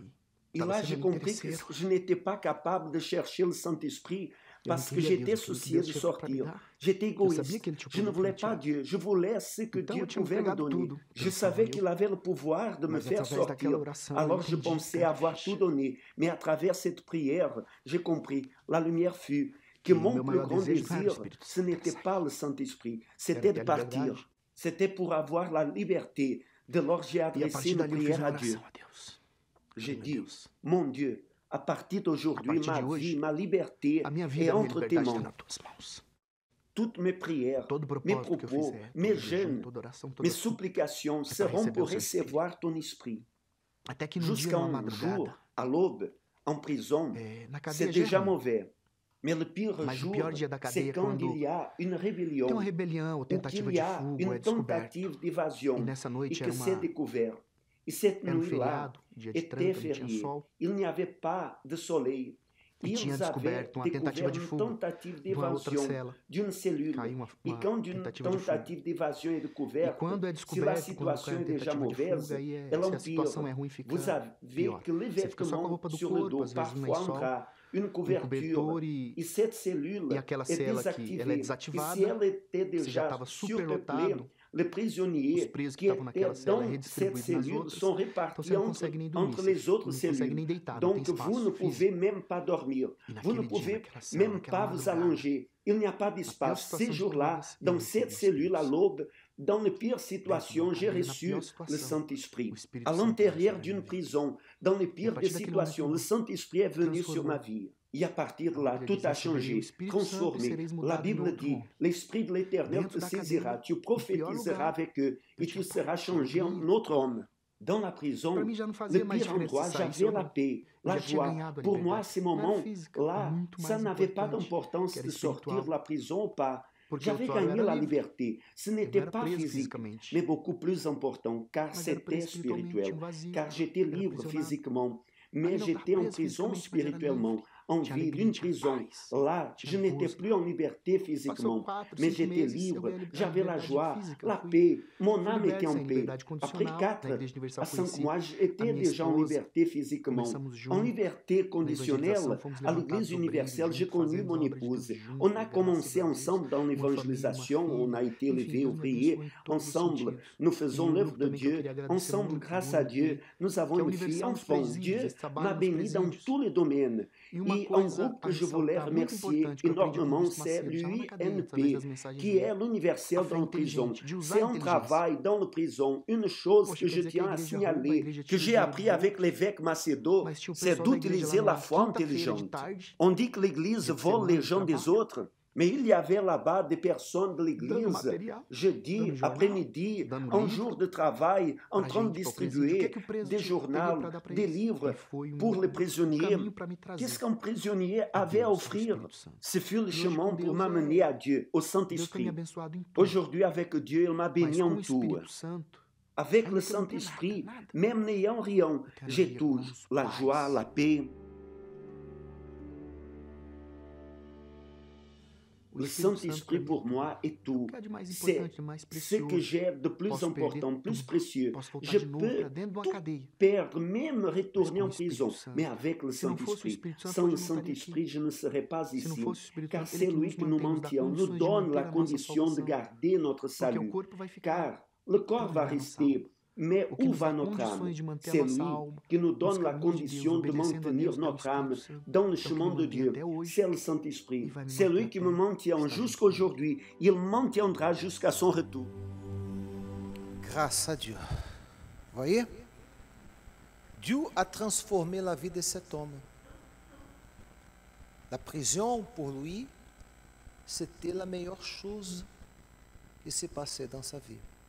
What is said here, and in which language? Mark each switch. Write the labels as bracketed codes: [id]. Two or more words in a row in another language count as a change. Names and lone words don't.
[fr] Et là, j'ai compris que je n'étais pas capable de chercher le Saint-Esprit parce que j'étais soucié de sortir. J'étais égoïste. Je ne voulais pas Dieu. Je voulais ce que Dieu pouvait me donner. Je savais qu'il avait le pouvoir de me faire sortir. Alors, je pensais avoir tout donné. Mais à travers cette prière, j'ai compris. La lumière fut. que [pt] E [fr] mon [pt] meu [fr] plus [pt] maior [fr] grand [pt] desejo não era o [fr] désir, [pt] Espírito [fr] ce [pt] Santo [fr] n'était [pt] sair. [fr] pas le Saint-Esprit, [pt] Era [fr] c'était de [pt] ter [fr] partir. [pt] liberdade. [fr] C'était pour avoir la liberté. De lors j'ai [pt] E a [fr] adressé [pt] partir [fr] une [pt] dali eu fiz [fr] prière [pt] uma [fr] à Dieu. [pt] oração a Deus. [fr] J'ai [pt] Falei, meu [fr] dit, [pt] Deus, [fr] mon Dieu, à partir [pt] a [fr] d'aujourd'hui, [pt] partir [fr] ma [pt] de hoje, [fr] vie, ma liberté [pt] a minha [fr] est [pt] vida, a minha [fr] entre tes [pt] liberdade está [fr] mains. [pt] nas tuas mãos. [fr] Toutes mes prières, [pt] Todo [fr] mes [pt] propósito que eu [fr] propos, [pt] fizer, [fr] mes [pt] todo jejum, [fr] jeûnes, [pt] toda oração, [fr] mes [pt] toda súplica, [fr] supplications [pt] é para [fr] seront [pt] receber o [fr] pour [pt] seu Espírito. [fr] recevoir ton esprit. [pt] Até que num dia, [fr] Jusqu'à [pt] numa [fr] un jour, [pt] madrugada, [fr] à l'aube, en prison, [pt] na [fr] c'est [pt] cadeia já é [fr] déjà [pt] ruim. [fr] mauvais. Mais le pire [pt] Mas o [fr] jour, [pt] pior dia da [fr] c'est [pt] cadeia é [fr] quand [pt] quando [fr] il y a une [pt] tem uma [fr] rébellion, [pt] rebelião ou [fr] ou [pt] tentativa [fr] qu'il y [pt] de [fr] a [pt] fuga, ou é [fr] une [pt] descoberto. [fr] tentative [pt] E [fr] d'évasion, [pt] nessa [fr] et [pt] noite [fr] que c'est découvert. Et cette [pt] era [fr] nuit-là [pt] feriado, dia de [fr] était [pt] tranca, não tinha [fr] fériée. [pt] sol. [fr] Il n'y avait pas de soleil. [pt] E tinha [fr] Ils avaient [pt] descoberto uma tentativa [fr] découvert [pt] de [fr] une [pt] fuga [fr] tentative [pt] de uma outra [fr] d'évasion [pt] cela. [fr] d'une cellule. [pt] Caiu uma [fr] Et quand une [pt] tentativa de fuga. [fr] tentative d'évasion est [pt] E [fr] découverte, [pt] quando é [fr] si la [pt] descoberto, quando cai [fr] situation [pt] uma [fr] est déjà [pt] tentativa de [fr] mauvaise, [pt] fuga, aí [fr] elle [pt] se a situação [fr] empire. [pt] é ruim, fica [fr] Vous savez [pt] pior. [fr] que les [pt] Você fica só com a [fr] vêtements [pt] roupa do [fr] sur le [pt] corpo, [fr] dos, [pt] às vezes um [fr] parfois un [pt] lençol, [fr] drap, une couverture, [pt] cobertor [fr] et cette cellule [pt] e aquela [fr] est [pt] cela que ela é [fr] désactivée. Et [pt] desativada, [fr] si elle était [pt] você já [fr] déjà [pt] estava [fr] surpeuplée, [pt] superlotado, [fr] les [pt] os [fr] prisonniers [pt] presos que [fr] qui [pt] estavam naquela [fr] étaient [pt] cela [fr] dans cette [pt] redistribuídos nas [fr] cellule [pt] outras, [fr] sont [pt] então você [fr] répartis [pt] não consegue nem dormir, [fr] entre [pt] você [fr] les autres [pt] não consegue [fr] cellules. [pt] nem deitar, não tem [fr] Donc vous ne [pt] espaço [fr] pouvez [pt] físico. [fr] même pas dormir. [pt] E [fr] Vous ne [pt] naquele dia, [fr] pouvez [pt] naquela cela, [fr] même [pt] naquela [fr] pas vous [pt] madrugada, [fr] allonger. Il n'y a pas d'espace. [pt] situação [fr] Ces [pt] de [fr] jours-là, [pt] todas, eu [fr] dans [pt] recebi [fr] cette [pt] o [fr] cellule à [pt] Espírito [fr] l'aube, dans les pires situations, j'ai [pt] cadeia, na [fr] reçu [pt] pior [fr] le [pt] situação, [fr] Saint-Esprit. [pt] o Espírito [fr] À [pt] Santo [fr] l'intérieur [pt] veio sobre a [fr] d'une [pt] minha vida. [fr] prison, dans les [pt] E a [fr] pires des [pt] partir daquele momento [fr] situations, le Saint-Esprit est venu sur ma vie. Et à partir de [pt] a [fr] là, [pt] Bíblia [fr] tout [pt] diz: [fr] a [pt] receberei o [fr] changé, [pt] Espírito Santo e [fr] transformé. [pt] sereis [fr] La [pt] mudados em [fr] Bible [pt] outro [fr] dit, [pt] homem. [fr] l'Esprit de l'Éternel te [pt] Dentro da [fr] saisira, [pt] cadeia, [fr] tu [pt] no pior [fr] prophétiseras [pt] lugar, [fr] avec eux, [pt] eu [fr] et tu [pt] tinha [fr] seras [pt] paz, [fr] changé en [pt] alegria. [fr] autre homme. Dans la [pt] Para [fr] prison, [pt] mim já não [fr] le [pt] fazia mais [fr] pire [pt] diferença [fr] endroit, [pt] se saísse [fr] j'avais [pt] ou [fr] la [pt] não. [fr] paix, [pt] Eu [fr] la [pt] já tinha [fr] joie. [pt] ganhado a [fr] Pour moi, [pt] liberdade. [fr] ces [pt] Não era [fr] moments, [pt] física, [fr] là, [pt] muito [fr] ça [pt] mais [fr] n'avait pas [pt] importante, [fr] d'importance [pt] que era [fr] de sortir [pt] espiritual. [fr] de la prison ou pas. [pt] Porque [fr] J'avais [pt] outrora eu [fr] gagné [pt] era [fr] la [pt] livre, [fr] liberté. Ce [pt] eu não [fr] n'était [pt] era [fr] pas [pt] preso [fr] physique, [pt] fisicamente, [fr] mais beaucoup plus important, car [pt] mas era [fr] c'était [pt] preso espiritualmente, [fr] spirituel. [pt] tinha um vazio, [fr] Car j'étais [pt] era [fr] libre [pt] aprisionado. [fr] physiquement, [pt] Ali [fr] mais [pt] não estava [fr] j'étais en [pt] preso [fr] prison [pt] fisicamente, mas era [fr] spirituellement. [pt] livre. [fr] En [pt] Tinha [fr] vie [pt] alegria, [fr] d'une [pt] tinha [fr] prison. [pt] paz, [fr] Là, je [pt] tinha [fr] n'étais [pt] gozo. [fr] plus en liberté [pt] Passou [fr] physiquement, [pt] 4, [fr] mais [pt] 5 [fr] j'étais [pt] meses, eu [fr] libre. [pt] ganhei a [fr] J'avais la [pt] liberdade [fr] joie, [pt] física. [fr] la [pt] Fui, [fr] paix. Mon [pt] fui [fr] âme était [pt] liberto [fr] en [pt] sem [fr] paix. [pt] liberdade [fr] Après [pt] condicional. Na [fr] 4 [pt] Igreja Universal [fr] à 5 [pt] conheci [fr] mois, [pt] a [fr] j'étais [pt] minha [fr] déjà en [pt] esposa, [fr] liberté physiquement. [pt] começamos [fr] En [pt] juntos. [fr] liberté [pt] Na evangelização [fr] conditionnelle, [pt] fomos [fr] à l'Église [pt] levantados [fr] universelle, [pt] obreiros [fr] j'ai [pt] juntos, [fr] connu [pt] fazendo [fr] mon [pt] a obra de Deus [fr] épouse. [pt] juntos, [fr] On a [pt] graças [fr] commencé [pt] a Deus. [fr] ensemble dans [pt] Uma família, uma [fr] l'évangélisation, on a [pt] filha. [fr] été [pt] Enfim, [fr] élevé, [pt] Deus me [fr] ouvrier. [pt] abençoou em todos os [fr] Ensemble, [pt] sentidos. [fr] nous [pt] E [fr] faisons [pt] um [fr] l'œuvre [pt] grupo [fr] de [pt] também que eu [fr] Dieu. [pt] queria agradecer [fr] Ensemble, [pt] muito, [fr] grâce [pt] do [fr] à Dieu, [pt] UNP, [fr] nous [pt] que [fr] avons [pt] é a [fr] une fille, [pt] Universal dos [fr] enfant. [pt] Presídios. [fr] Dieu [pt] Eles trabalham [fr] m'a [pt] nos [fr] béni dans [pt] presídios. [fr] tous les domaines. [pt] E uma [fr] Et un [pt] coisa [fr] groupe [pt] a [fr] que je voulais [pt] ressaltar muito [fr] remercier [pt] importante que eu aprendi com o [fr] énormément, [pt] Bispo [fr] c'est [pt] Macedo, já lá na cadeia, através [fr] l'UNP, [pt] das mensagens [fr] qui [pt] dele. [fr] est l'universel [pt] A fé [fr] dans la prison. [pt] inteligente, de usar [fr] C'est [pt] a [fr] un [pt] inteligência. [fr] travail dans la prison. Une chose [pt] Poxa, [fr] que [pt] quer [fr] je [pt] dizer que a [fr] tiens à [pt] igreja rouba, a [fr] signaler, [pt] igreja [fr] que [pt] tira o [fr] j'ai [pt] dinheiro [fr] appris [pt] dos [fr] avec [pt] outros, [fr] l'évêque Macedo, [pt] mas tinha o [fr] c'est [pt] pessoal da igreja [fr] d'utiliser [pt] lá [fr] la [pt] na [fr] foi [pt] quinta-feira de [fr] intelligente. [pt] tarde, [fr] On dit que l'Église [pt] dia de [fr] vole [pt] semana [fr] les [pt] de [fr] gens des [pt] trabalho, [fr] autres, mais il y avait là-bas des personnes de [pt] dando [fr] l'Église, [pt] material, [fr] jeudi [pt] dando jornal, [fr] après-midi, [pt] dando [fr] un [pt] livro [fr] jour de travail, en [pt] para [fr] train de [pt] gente, para o presídio. O que é [fr] distribuer [pt] que o preso [fr] des [pt] teria [fr] journaux, [pt] para dar para [fr] des [pt] eles? [fr] livres [pt] E foi [fr] pour les prisonniers. [pt] caminho para me trazer [fr] Qu'est-ce qu'un prisonnier [pt] a [fr] avait à [pt] Deus, ao [fr] offrir? [pt] Espírito Santo. [fr] Ce fut le [pt] E hoje [fr] chemin [pt] com [fr] pour [pt] Deus [fr] m'amener à Dieu, au [pt] Deus tem me [fr] Saint-Esprit. [pt] abençoado em tudo, [fr] Aujourd'hui, avec Dieu, il m'a [pt] mas [fr] béni [pt] com [fr] en [pt] o [fr] tout. [pt] Espírito Santo, [fr] Avec [pt] ainda [fr] le [pt] que eu não tenha [fr] Saint-Esprit, [pt] nada, [fr] même n'ayant rien, [pt] eu quero [fr] j'ai [pt] ver [fr] tout. [pt] irmãos, [fr] La [pt] paz. [fr] joie, la paix. [pt] O [fr] Le [pt] Espírito Santo [fr] Saint-Esprit [pt] para mim [fr] pour moi est [pt] o [fr] tout. [pt] que há de mais [fr] C'est [pt] importante, de mais [fr] ce que [pt] precioso. [fr] j'ai de plus [pt] Posso perder [fr] important, plus [pt] tudo, [fr] précieux. [pt] posso voltar [fr] Je [pt] de novo [fr] peux [pt] para dentro de uma [fr] tout [pt] cadeia. [fr] perdre, même [pt] Mas [fr] retourner [pt] com [fr] en [pt] o [fr] prison, [pt] Espírito [fr] mais [pt] Santo, [fr] avec le [pt] se não fosse o [fr] Saint-Esprit. [pt] Espírito Santo, [fr] Sans [pt] hoje [fr] le [pt] eu não estaria aqui. [fr] Saint-Esprit, je ne serais pas [pt] Se não [fr] ici, [pt] fosse o Espírito [fr] car [pt] Santo, [fr] c'est [pt] ele que [fr] lui [pt] nos [fr] qui nous [pt] mantém, nos dá [fr] maintient, nous [pt] condições de [fr] donne [pt] manter [fr] la [pt] a nossa [fr] condition de [pt] salvação. [fr] garder notre [pt] Porque o [fr] salut. [pt] corpo vai ficar, [fr] Car le corps va [pt] para nos [fr] rester, mais [pt] o que [fr] où [pt] nos [fr] va [pt] dá [fr] notre âme? [pt] condições de manter a [fr] C'est [pt] nossa [fr] lui [pt] alma [fr] qui nous [pt] nos [fr] donne la [pt] caminhos de Deus, [fr] condition de [pt] obedecendo a [fr] maintenir [pt] Deus pelo [fr] notre âme [pt] Espírito Santo. [fr] dans le [pt] É o que [fr] chemin [pt] me [fr] de [pt] mantém [fr] Dieu. [pt] até hoje [fr] C'est le [pt] e [fr] Saint-Esprit. [pt] vai me [fr] C'est [pt] manter [fr] lui qui [pt] até [fr] me maintient [pt] estar junto comigo. [fr] jusqu'aujourd'hui. Il maintiendra jusqu'à son retour. Grâce à Dieu. Voyez? Dieu a transformé la vie de cet homme. La prison, pour lui, c'était la meilleure chose qui s'est passée dans sa vie.